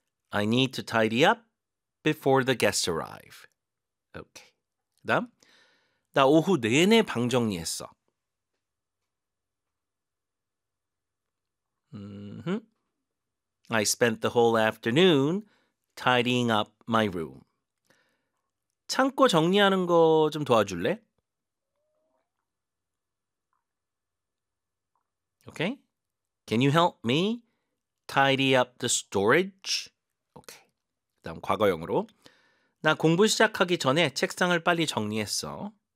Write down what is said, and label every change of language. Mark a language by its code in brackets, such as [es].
[en] I need to tidy up before the guests arrive. Okay. [ko] 그 다음, 나 오후 내내 방 정리했어. [en] I spent the whole afternoon tidying up my room. [ko] 창고 정리하는 거 좀 도와줄래? [en] Okay. Can you help me tidy up the storage? Okay. [ko] 그 다음 과거형으로 나 공부 시작하기 전에 책상을 빨리 정리했어.